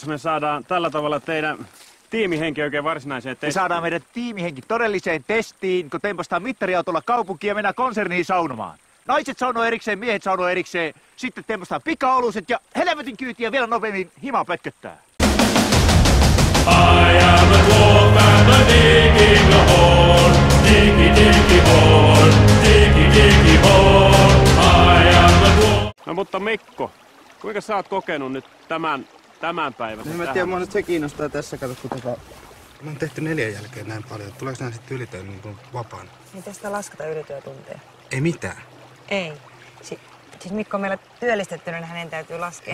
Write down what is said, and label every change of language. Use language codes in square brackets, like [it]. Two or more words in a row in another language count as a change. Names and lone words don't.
[fi] Me saadaan tällä tavalla teidän tiimihenki oikein varsinaiseen testiin. Me saadaan meidän tiimihenki todelliseen testiin, kun tempastaan mittariautolla kaupunkiin ja mennään konserniin saunomaan. Naiset saunoo erikseen, miehet saunoo erikseen, sitten tempastaan pikaoluset ja helvetin kyytiä vielä nopeammin himaa pötköttää. [en] I am a dwarf and I'm digging a hole. Diggy, diggy hole. Diggy, diggy hole. I am a dwarf. [fi] No mutta Mikko, kuinka sä oot kokenut nyt tämän päivän? En mä tiedä, mua nyt se kiinnostaa tässä, kato kun mä oon tehty 4 jälkeen näin paljon. Tuleeko nää sitten ylitöön niin kuin vapaana? Miten sitä lasketa ylityötunteja? Ei mitään. Ei. Siis Mikko on meillä työllistettynä, niin hänen täytyy laskea.